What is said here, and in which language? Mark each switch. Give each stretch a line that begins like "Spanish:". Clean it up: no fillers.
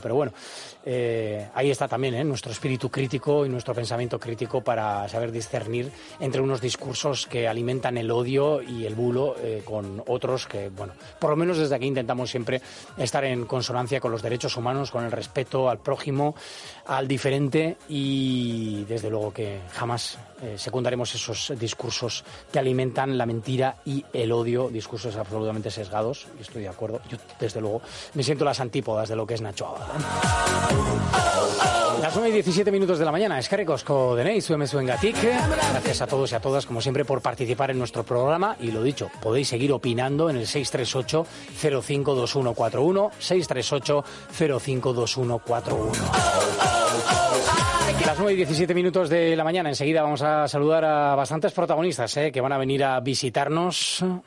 Spanish: Pero bueno, ahí está también, ¿eh?, nuestro espíritu crítico y nuestro pensamiento crítico para saber discernir entre unos discursos que alimentan el odio y el bulo con otros que, bueno, por lo menos desde aquí intentamos siempre estar en consonancia con los derechos humanos, con el respeto al prójimo, al diferente, y desde luego que jamás secundaremos esos discursos que alimentan la mentira y el odio, discursos absolutamente sesgados, estoy de acuerdo. Yo, desde luego, me siento las antípodas de lo que es Nacho Abad. Las 9 y 17 minutos de la mañana,
Basque: eskerrik asko deneiz, zuen mezuen gatik.
Spanish: Gracias a todos y a todas, como siempre, por participar en nuestro programa. Y lo dicho, podéis seguir opinando en el 638-052141, 638-052141. Las 9 y 17 minutos de la mañana. Enseguida vamos a saludar a bastantes protagonistas, que van a venir a visitarnos.